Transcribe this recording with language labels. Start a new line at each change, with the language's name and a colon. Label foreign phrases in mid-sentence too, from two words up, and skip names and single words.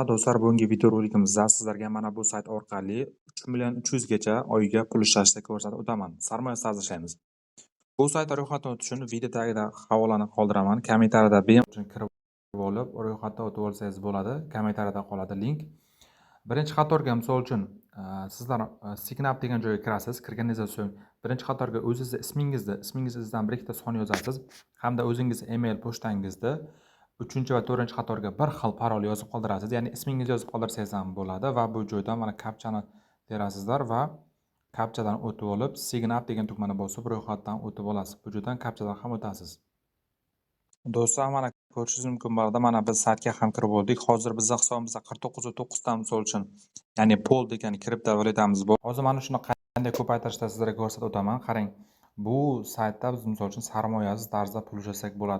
Uzbek: Do'stlar, bugungi videorolikimizda sizlarga mana bu sayt orqali 3 gacha oyiga pul ishlashni ko'rsatib o'taman. Sarmoya tarzida ishlaymiz. Bu saytda ro'yxatdan o'tish uchun video tagida havolani qoldiraman. Kommentariyada uchun kirib olib, ro'yxatdan o'tib olsangiz bo'ladi. Kommentariyada qoladi link. Birinchi qatorga misol uchun sizlar
English: sign up
Uzbek: degan joyga kirasiz. Kirganingizdan so'ng birinchi qatorga o'zingizni ismingizdan bir ikkita son yozasiz hamda o'zingiz email pochtangizni 3 va 4 qatorga bir xil parol yozib qoldirasiz. Ya'ni ismingizni yozib qoldirsangiz ham bo'ladi va bu joydan mana kapchani terasizlar va kapchadan o'tib olib
English: sign up
Uzbek: degan tugmani bosib ro'yxatdan o'tib olasiz. Bu joydan kapchadan ham o'tasiz. Do'stlar, mana ko'rishingiz mumkin bo'ladi. Mana biz saytga ham kirib oldik. Hozir bizning hisobimizda 49.9 ta misol uchun, ya'ni pol degan kriptovalyutamiz bor. Hozir mana shuni qanday ko'paytirishda sizlarga ko'rsatib o'taman. Qarang, bu saytda biz misol uchun sarmoyasiz tarzda pul ishlasak bo'ladi.